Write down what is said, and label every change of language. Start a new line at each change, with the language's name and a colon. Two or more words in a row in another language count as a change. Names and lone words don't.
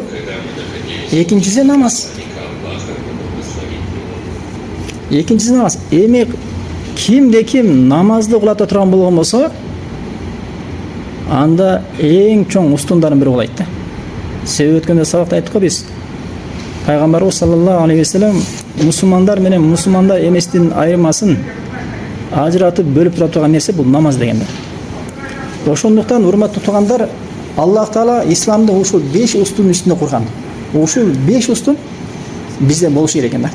Kyrgyz: Экинчиси намаз. Эми кимде-ким намазды кылата турган болгон болсо, анда эң чоң устундардын бири болот да. Себеби өткөндө сабакта айттык го биз. Пайгамбарыбыз
Arabic: صلى الله عليه وسلم
Kyrgyz: мусулмандар менен мусулмандар эместин айырмасын ажыратып бөлүп тура турган нерсе бул намаз деген да. Ошондуктан урматтуу туугандар, Аллах Таала исламды ушул 5 устунун үстүндө курган. Ушул 5 устун бизде болуш керек экен да.